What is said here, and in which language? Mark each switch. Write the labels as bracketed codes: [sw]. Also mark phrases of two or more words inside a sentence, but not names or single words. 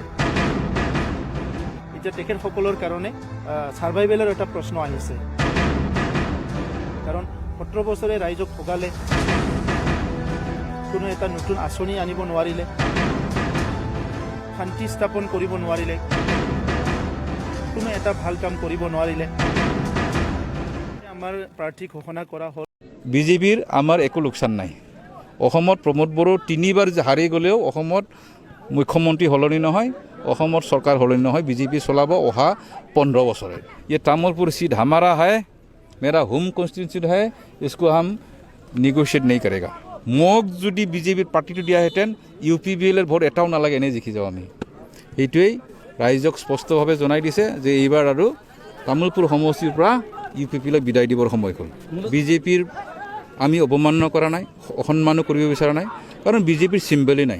[as] এতিয়া তেখেতসকলৰ কাৰণে ছাৰ্ভাইভেলৰ এটা প্ৰশ্ন আহিছে, কাৰণ 17 বছৰে ৰাইজক ভোগালে, কোনো এটা নতুন আঁচনি আনিব নোৱাৰিলে, শান্তি স্থাপন কৰিব নোৱাৰিলে, কোনো এটা ভাল কাম কৰিব নোৱাৰিলে। আমাৰ প্ৰাৰ্থী ঘোষণা কৰা হ'ল। বিজেপিৰ আমাৰ একো লোকচান নাই। অসমত প্ৰমোদ বড়ো 3বাৰ হাৰি গ'লেও অসমত মুখ্যমন্ত্ৰী সলনি নহয়, অসমত চৰকাৰ সলনি নহয়। বিজেপি চলাব অহা 15 বছৰে। [hi] ये तामुलपुर सीट हमारा है, मेरा [en] home constituency [hi] है, इसको हम निगोशिएट नहीं करेगा। [as] মোক যদি বিজেপিৰ পাৰ্টিটো দিয়াহেঁতেন UPPL ভোট এটাও নালাগে, এনেই জিকি যাওঁ আমি। সেইটোৱেই ৰাইজক স্পষ্টভাৱে জনাই দিছে যে এইবাৰ আৰু তামোলপুৰ সমষ্টিৰ পৰা UPPL বিদায় দিবৰ সময় হ'ল। বিজেপিৰ আমি অৱমাননা কৰা নাই, অসন্মানো কৰিব বিচৰা নাই, কাৰণ বিজেপিৰ চিম্বলেই নাই।